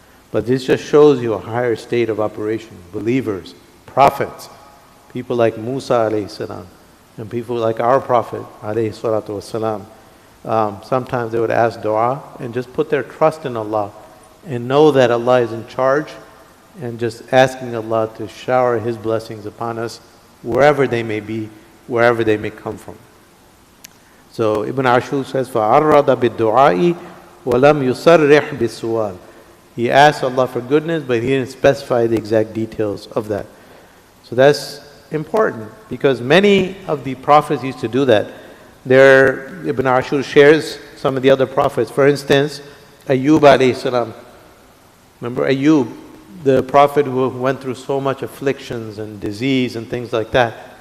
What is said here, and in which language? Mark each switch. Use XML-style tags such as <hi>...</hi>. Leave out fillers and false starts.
<en>But this just shows you a higher state of operation. Believers, prophets, people like Musa alayhi salam, and people like our Prophet alayhi salatu wasalam. Sometimes they would ask dua and just put their trust in Allah and know that Allah is in charge, and just asking Allah to shower His blessings upon us wherever they may be, wherever they may come from. So Ibn Ashur says,</en> <ar>فَعَرَّضَ بِالدُّعَاءِ وَلَمْ يُصَرِّحْ بِالسُّؤَالِ.</ar> <en>He asked Allah for goodness, but he didn't specify the exact details of that. So that's important, because many of the prophets used to do that. Ibn Ashur shares some of the other prophets. For instance, Ayyub alayhi salam. Remember Ayyub, the prophet who went through so much afflictions and disease and things like that.</en>